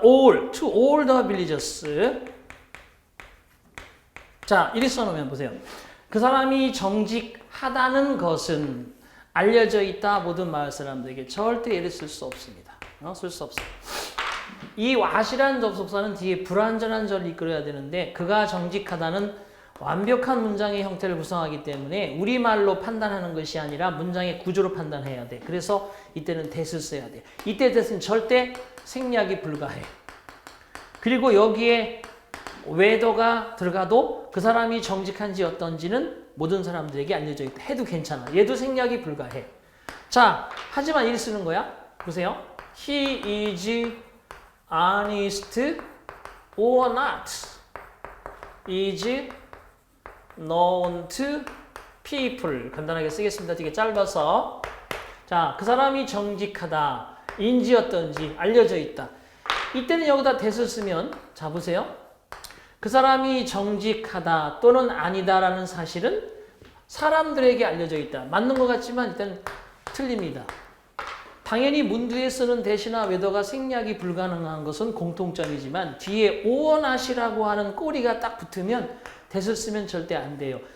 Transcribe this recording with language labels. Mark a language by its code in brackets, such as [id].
[en] all, to all the villagers. [ko] 자, 이리 써놓으면 보세요. 그 사람이 정직하다는 것은 알려져 있다 모든 마을 사람들에게. 절대 예를 쓸 수 없습니다. 쓸 수 없어요. 이 what이라는 접속사는 뒤에 불완전한 절을 이끌어야 되는데 그가 정직하다는 완벽한 문장의 형태를 구성하기 때문에 우리말로 판단하는 것이 아니라 문장의 구조로 판단해야 돼. 그래서 이때는 that을 써야 돼. 이때 that은 절대 생략이 불가해. 그리고 여기에 whether가 들어가도 그 사람이 정직한지 어떤지는 모든 사람들에게 알려져 있다. 해도 괜찮아. 얘도 생략이 불가해. 자, 하지만 일 쓰는 거야. 보세요. [en] He is honest or not is known to people. [ko] 간단하게 쓰겠습니다. 되게 짧아서. 자, 그 사람이 정직하다. 인지 어떤지 알려져 있다. 이때는 여기다 that을 쓰면 자 보세요. 그 사람이 정직하다 또는 아니다라는 사실은 사람들에게 알려져 있다. 맞는 것 같지만 일단 틀립니다. 당연히 문두에 쓰는 that이나 whether가 생략이 불가능한 것은 공통점이지만 뒤에 [en] or not [ko] 이라고 하는 꼬리가 딱 붙으면 that을 쓰면 절대 안 돼요.